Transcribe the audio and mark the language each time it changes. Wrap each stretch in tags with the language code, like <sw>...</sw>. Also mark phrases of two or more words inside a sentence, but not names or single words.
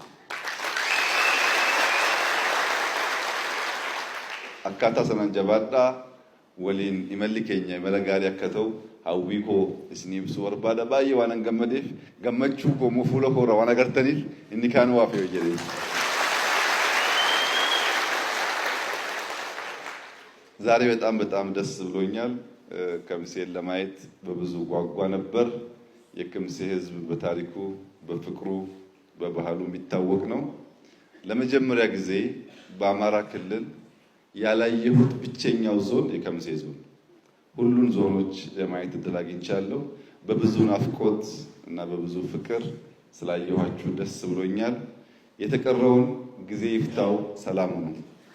<om>Akkaataa sanaan jabaadhaa waliin imalli keenya imala gaarii akka ta'u hawwii koo isin ibsuu barbaada baay'ee waan gammadeef gammachuu koo fuula koorraa waan agartaniif inni kaan waaf yoo jedhee.</om> <am>ዛሬ በጣም ደስ ብሎኛል። ከምሴን ለማየት በብዙ ጓጓ ነበር። የከምሴ ህዝብ በታሪኩ በፍቅሩ በባህሉ የሚታወቅ ነው። ለመጀመሪያ ጊዜ በአማራ ክልል ያላየሁት ብቸኛው ዞን የከምሴ ህዝብ ነው። ሁሉን ዞኖች ለማየት እድል አግኝቻለሁ። በብዙ ናፍቆት እና በብዙ ፍቅር ስላየኋችሁ ደስ ብሎኛል። የተቀረውን ጊዜ ይፍታው። ሰላም ነው።</am>